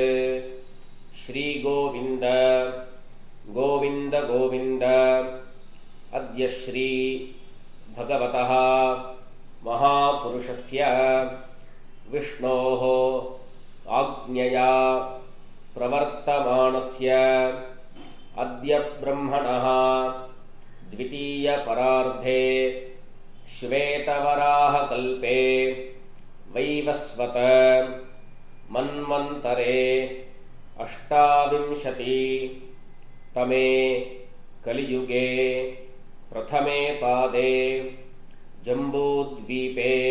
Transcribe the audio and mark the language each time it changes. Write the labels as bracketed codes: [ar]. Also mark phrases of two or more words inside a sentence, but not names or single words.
[sa] श्री गोविन्द गोविन्द गोविन्द. अद्य श्री भगवतः महापुरुषस्य विष्णोः आज्ञया प्रवर्तमानस्य अद्य ब्रह्मणः द्वितीय परार्धे श्वेतवराह कल्पे वैवस्वत मन्वन्तरे अष्टाविंशति तमे कलियुगे प्रथमे पादे जम्बूद्वीपे